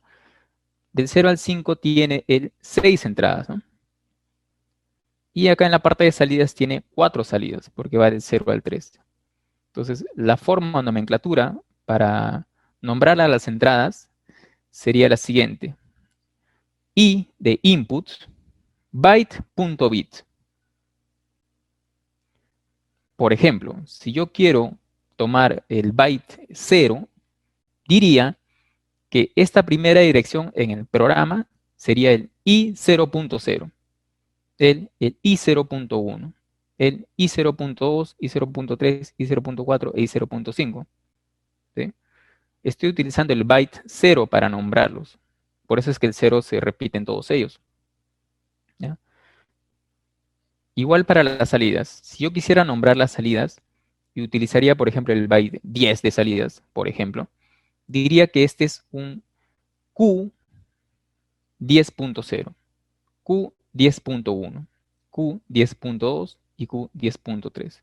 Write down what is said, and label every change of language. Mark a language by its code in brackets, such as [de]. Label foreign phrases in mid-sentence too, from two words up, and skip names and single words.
[es] Del 0 al 5 tiene el 6 entradas, ¿no? Y acá en la parte de salidas tiene 4 salidas, porque va del 0 al 3. Entonces, la forma o nomenclatura para nombrar a las entradas sería la siguiente. I de input, byte.bit. Por ejemplo, si yo quiero tomar el byte 0, diría que esta primera dirección en el programa sería el I0.0, el I0.1, el I0.2, I0.3, I0.4 e I0.5. ¿Sí? Estoy utilizando el byte 0 para nombrarlos. Por eso es que el 0 se repite en todos ellos. ¿Ya? Igual para las salidas. Si yo quisiera nombrar las salidas, y utilizaría, por ejemplo, el byte 10 de salidas, por ejemplo, diría que este es un Q10.0, Q10.1, Q10.2 y Q10.3.